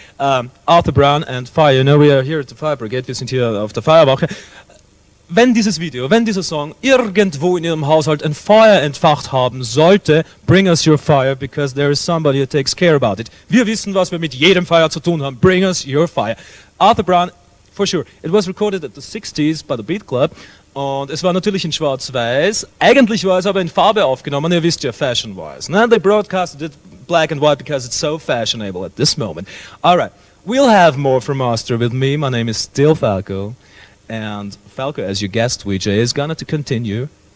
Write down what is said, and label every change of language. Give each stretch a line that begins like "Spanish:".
English: Arthur Brown and Fire, you know, we are here at the Fire Brigade,
German: wir sind hier auf der Feuerwache. Wenn dieses Video, wenn dieser Song irgendwo in Ihrem Haushalt ein Feuer entfacht haben sollte,
English: bring us your fire, because there is somebody who takes care about it.
German: Wir wissen, was wir mit jedem Feuer zu tun haben.
English: Bring us your fire. Arthur Brown, for sure. It was recorded at the 60s by the Beat Club.
German: Und es war natürlich in Schwarz-Weiß. Eigentlich war es aber in Farbe aufgenommen. Ihr wisst ja, fashion-wise. Ne?
English: They broadcasted it black and white because it's so fashionable at this moment. All right. We'll have more from Austria with me. My name is still Falco. And Falco, as your guest VJ, is going to continue.